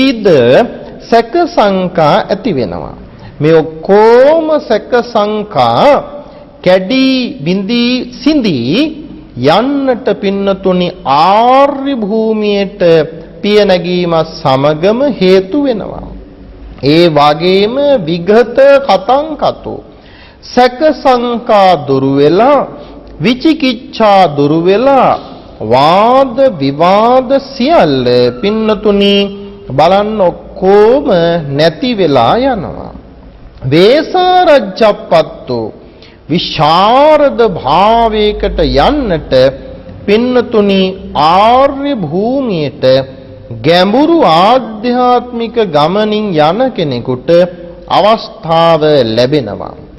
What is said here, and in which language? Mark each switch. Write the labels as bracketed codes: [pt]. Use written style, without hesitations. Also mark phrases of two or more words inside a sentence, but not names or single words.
[si] විවිධ සැක සංකා ඇති වෙනවා. මේ ඔක්කොම සැක සංකා කැඩී බිඳී සිඳී යන්නට පින්නතුනි ආර්ය භූමියට පිය නැගීම සමගම හේතු වෙනවා. ඒ වගේම [pi] විගත කතං කතෝ [si] සැක සංකා දුරු වෙලා විචිකිච්ඡා දුරු වෙලා වාද විවාද සියල්ල පින්නතුනි බලන්න ඔක්කොම නැති වෙලා යනවා. වේසාරජ්ජප්පත්තෝ විශාරද භාවයකට යන්නට පින්නතුනි ආර්ය භූමියට ගැඹුරු ආධ්‍යාත්මික ගමනින් යන කෙනෙකුට අවස්ථාව ලැබෙනවා.